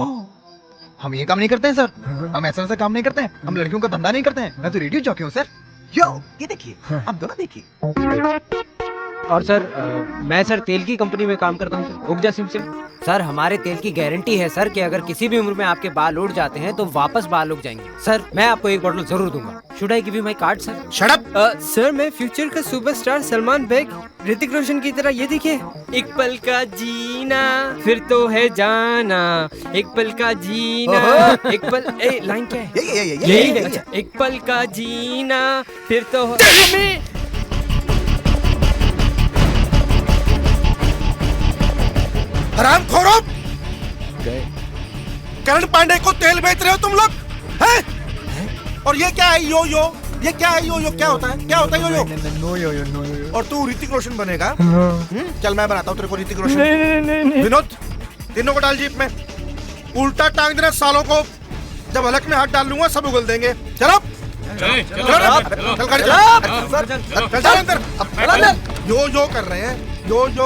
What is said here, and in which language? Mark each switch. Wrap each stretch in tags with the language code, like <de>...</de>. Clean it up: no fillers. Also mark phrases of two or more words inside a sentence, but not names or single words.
<hi>हम ये काम नहीं करते हैं सर, हम ऐसा काम नहीं करते हैं, हम लड़कियों का धंधा नहीं करते हैं। मैं तो रेडियो जॉकी हूँ सर। यो, ये देखिए, आप दोनों देखिए। और सर मैं सर तेल की कंपनी में काम करता हूँ सर, उगजा सिम। सर हमारे तेल की गारंटी है सर कि अगर किसी भी उम्र में आपके बाल उड़ जाते हैं तो वापस बाल उग जाएंगे। सर मैं आपको एक बोतल जरूर दूंगा।</hi> <en>Should I give you my card sir? Shut up.</en> <hi>सर मैं फ्यूचर का सुपरस्टार सलमान बेग, ऋतिक रोशन की तरह, ये देखिए। एक पल का जीना फिर तो है जाना, एक पल का जीना, एक पल, ए लाइन क्या है? यही है। अच्छा, एक पल का जीना फिर तो हरामखोरों, करण पांडे को तेल बेच रहे हो तुम लोग हैं? और ये क्या है यो यो? ये क्या है यो यो? क्या होता है? क्या होता है यो यो?</hi> <en>No yo yo, no yo.</en> <hi>और तू ऋतिक रोशन बनेगा? चल मैं बनाता हूँ तेरे को ऋतिक रोशन। नहीं। विनोद, तीनों को डाल जीप में, उल्टा टांग देना सालों को। जब हलक में हाथ डाल लूंगा सब उगल देंगे। चलो यो यो कर रहे हैं, यो यो।</hi>